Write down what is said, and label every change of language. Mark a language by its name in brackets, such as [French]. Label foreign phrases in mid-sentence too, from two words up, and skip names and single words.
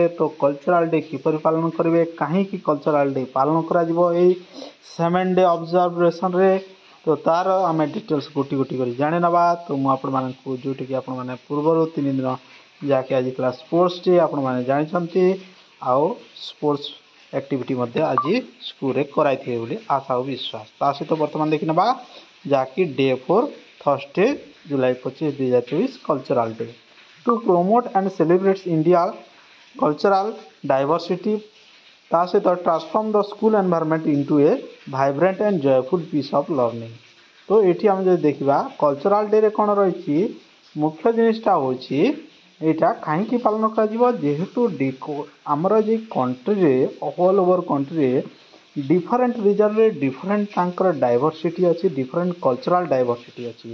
[Odia] ତ [English] cultural day [Odia] କିପରି ପାଳନ କରିବେ, କାହିଁକି [English] cultural day [Odia] ପାଳନ କରାଯିବ ଏଇ 7 [English] day observationରେ, [Odia] ତ ତାର ଆମେ ଡିଟେଲ୍ସ ଗୋଟି ଗୋଟି କରି ଜାଣି ନେବା। ତ ମୁଁ ଆପଣମାନଙ୍କୁ ଯେଉଁଠିକି ଆପଣମାନେ ପୂର୍ବରୁ 3 ଦିନ ଯାହାକି ଆଜି ଥିଲା [English] sports day [Odia] ଆପଣମାନେ ଜାଣିଛନ୍ତି, ଆଉ [English] sports activity [Odia] ମଧ୍ୟ ଆଜି ସ୍କୁଲରେ କରାଇଥିବେ ବୋଲି ଆଶା ଓ ବିଶ୍ୱାସ। ତା ସହିତ ବର୍ତ୍ତମାନ ଦେଖିନେବା ଯାହାକି [English] day 4 Thursday July 25, 2024 Cultural Day. To promote and celebrate India cultural diversity, [Odia] ତା ସହିତ [English] transform the school environment into a vibrant and joyful piece of learning. [Odia] ତ ଏଠି ଆମେ ଯଦି ଦେଖିବା [English] cultural dayରେ [Odia] କ'ଣ ରହିଛି, ମୁଖ୍ୟ ଜିନିଷଟା ହେଉଛି ଏଇଟା କାହିଁକି ପାଳନ କରାଯିବ, ଯେହେତୁ ଆମର ଯେ କଣ୍ଟ୍ରିରେ [English] all over countryରେ different regionରେ different [Odia] ତାଙ୍କର ଡାଇଭର୍ସିଟି ଅଛି, [English] different cultural diversity [Odia] ଅଛି।